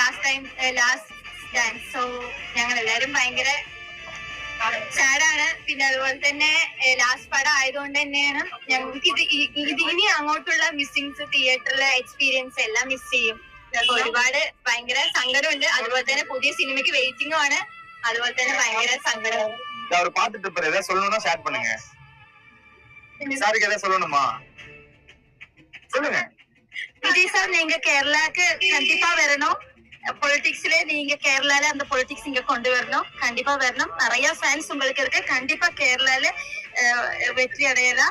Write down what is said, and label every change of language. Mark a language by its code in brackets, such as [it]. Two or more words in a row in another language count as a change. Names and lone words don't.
[en] time last dance. [ml] സോ ഞങ്ങൾ എല്ലാരും ഭയങ്കര സാഡാണ്. പിന്നെ അതുപോലെ തന്നെ ലാസ്റ്റ് പടം ആയതുകൊണ്ട് തന്നെയാണ് ഞങ്ങൾക്ക് ഇത് ഇനി അങ്ങോട്ടുള്ള മിസ്സിങ്സ്, തിയേറ്ററിലെ എക്സ്പീരിയൻസ് എല്ലാം മിസ് ചെയ്യും. ഒരുപാട് ഭയങ്കര സങ്കടമുണ്ട്. അതുപോലെ തന്നെ പുതിയ സിനിമയ്ക്ക് വെയിറ്റിംഗും ആണ്. അതുപോലെ തന്നെ ഭയങ്കര സങ്കടമാണ്. [ta] அவர் பாத்துட்டு இருப்பாரு, ஏதாவது சொல்லணும்னா ஷேர் பண்ணுங்க. சாருக்கு ஏதாவது சொல்லணுமா சொல்லுங்க. விஜய் சார், நீங்க கேரளாக்கு கண்டிப்பா வரணும். பொலிட்டிக்ஸ்ல நீங்க கேரளால அந்த பொலிட்டிக்ஸ் இங்க கொண்டு வரணும். கண்டிப்பா வரணும். நிறைய ஃபேன்ஸ் உங்களுக்கு இருக்கு. கண்டிப்பா கேரளால வெற்றி அடையலாம்.